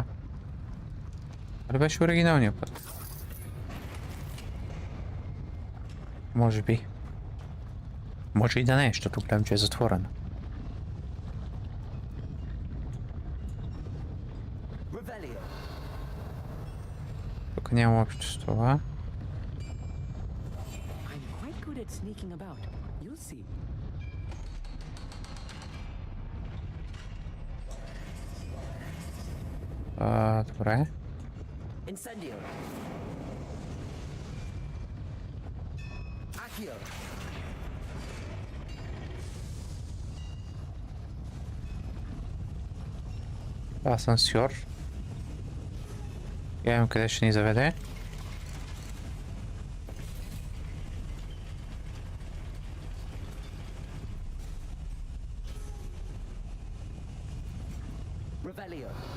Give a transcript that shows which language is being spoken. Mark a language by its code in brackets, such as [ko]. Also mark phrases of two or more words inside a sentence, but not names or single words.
[bg] Ali беше оригиналния път? Може би. Може и да не, защото гледам, че е затворено. Тук няма общо с това. [en] I'm quite good at sneaking about. You'll see. [bg] Добре. Incendio. Accio. Асансьор. Гледам къде ще ни заведе. Revelio.